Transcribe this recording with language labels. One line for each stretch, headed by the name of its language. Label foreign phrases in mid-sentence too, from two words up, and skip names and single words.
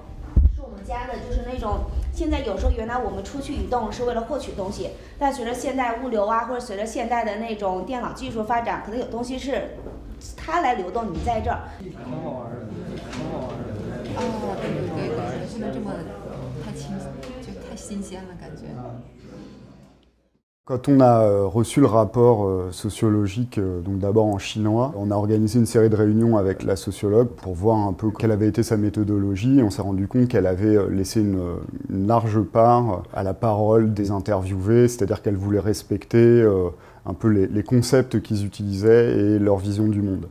Chinese: 是我们家的就是那种，现在有时候原来我们出去移动是为了获取东西，但随着现代物流啊，或者随着现代的那种电脑技术发展，可能有东西是它来流动，你在这儿。很好玩的，很好玩的。哦，对，可能不能这么太新鲜了，感觉。
French: Quand on a reçu le rapport sociologique, donc d'abord en chinois, on a organisé une série de réunions avec la sociologue pour voir un peu quelle avait été sa méthodologie. On s'est rendu compte qu'elle avait laissé une large part à la parole des interviewés, c'est-à-dire qu'elle voulait respecter un peu les concepts qu'ils utilisaient et leur vision du monde.